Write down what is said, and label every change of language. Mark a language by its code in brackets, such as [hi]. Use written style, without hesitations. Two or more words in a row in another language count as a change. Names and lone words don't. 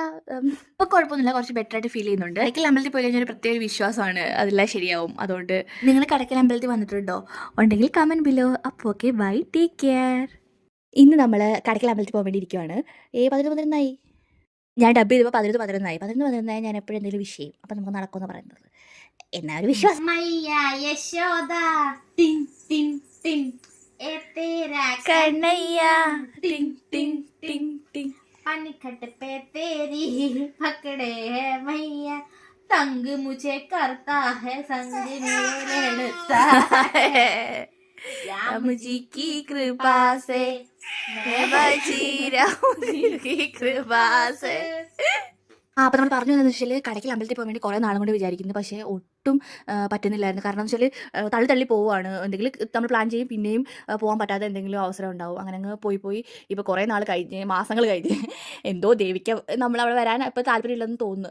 [ml] ഇപ്പോൾ കുഴപ്പമൊന്നുമില്ല, കുറച്ച് ബെറ്റർ ആയിട്ട് ഫീൽ ചെയ്യുന്നുണ്ട്. കടയ്ക്കൽ അമ്പലത്തിൽ പോയി കഴിഞ്ഞാൽ ഒരു പ്രത്യേക വിശ്വാസമാണ്, അതെല്ലാം ശരിയാവും. അതുകൊണ്ട് നിങ്ങൾ കടയ്ക്കൽ അമ്പലത്തിൽ വന്നിട്ടുണ്ടോ? ഉണ്ടെങ്കിൽ [en] comment below. [ml] അപ്പോൾ [en] okay, bye, take care. [ml] ഇന്ന് നമ്മൾ കടയ്ക്കൽ അമ്പലത്തിൽ പോകാൻ വേണ്ടി ഇരിക്കുവാണ്. 11 ഞാൻ ഡബ് ചെയ്തപ്പോൾ 11 ഞാൻ എപ്പോഴും എന്തെങ്കിലും വിഷയം അപ്പം നമുക്ക് നടക്കുമെന്ന് പറയുന്നത്. എന്നാ ഒരു വിശ്വാസം. [hi] मैया यशोदा टिंग टिंग टिंग ए तेरा कन्हैया टिंग टिंग टिंग टिंग. पनखट पे तेरी पकड़े है मैया तंग मुझे करता है संग मेरे लड़ता है राम जी की कृपा से मैं बची राम जी की कृपा से. [ml] അപ്പോൾ നമ്മൾ പറഞ്ഞു എന്താണെന്ന് വെച്ചാൽ കടയ്ക്കൽ അമ്പലത്തിൽ പോകാൻ വേണ്ടി കുറേ നാളും കൊണ്ട് വിചാരിക്കുന്നു. പക്ഷേ ഒട്ടും പറ്റുന്നില്ലായിരുന്നു. കാരണം എന്ന് വെച്ചാൽ തള്ളി പോവുകയാണ്. എന്തെങ്കിലും നമ്മൾ പ്ലാൻ ചെയ്യും, പിന്നെയും പോകാൻ പറ്റാതെ എന്തെങ്കിലും അവസരം ഉണ്ടാവും. അങ്ങനെ അങ്ങ് പോയി ഇപ്പോൾ കുറേ നാൾ കഴിഞ്ഞ്, മാസങ്ങൾ കഴിഞ്ഞ് എന്തോ ദേവിക്ക് നമ്മളവിടെ വരാൻ ഇപ്പോൾ താല്പര്യമില്ലെന്ന് തോന്നുന്നു.